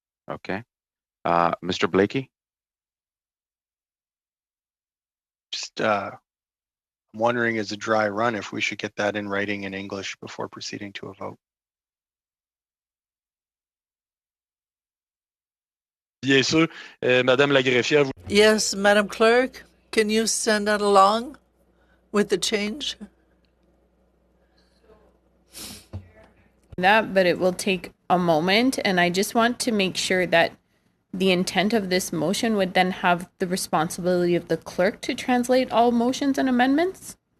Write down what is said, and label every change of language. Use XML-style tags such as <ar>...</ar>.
<en>Okay. Mr. Blakey? Just I'm wondering, as a dry run, if we should get that in writing in English before proceeding to a vote.</en> <fr>Bien sûr, Madame la greffière.</fr> <en>Yes, Madam Clerk, can you send that along with the change? That, but it will take a moment, and I just want to make sure that the intent of this motion would then have the responsibility of the clerk to translate all motions and amendments?</en>